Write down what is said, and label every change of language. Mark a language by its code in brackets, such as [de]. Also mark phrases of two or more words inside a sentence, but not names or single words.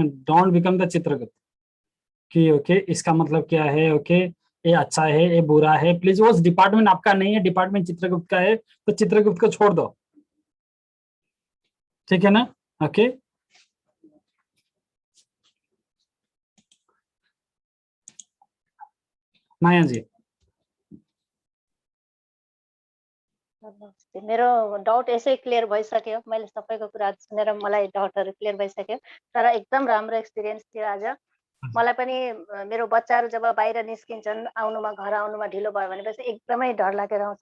[en] don't become the [hi] चित्रगुप्त कि ओके इसका मतलब क्या है, ओके ये अच्छा है ये बुरा है, प्लीज। वो डिपार्टमेंट आपका नहीं है, डिपार्टमेंट चित्रगुप्त का है, तो चित्रगुप्त को छोड़ दो, ठीक है ना? ओके माया जी। [ne] नमस्ते, मेरो डाउट यसै क्लियर भइसक्यो। मैले सबैको कुरा सुनेर मलाई डाउटहरू क्लियर भइसक्यो। तर एकदम राम्रो एक्सपिरियन्स थियो आज। मलाई पनि मेरो बच्चाहरू जब बाहिर निस्किन्छन्, आउनुमा, घर आउनुमा ढिलो भयो भनेपछि एकदमै डर लागेर आउँछ।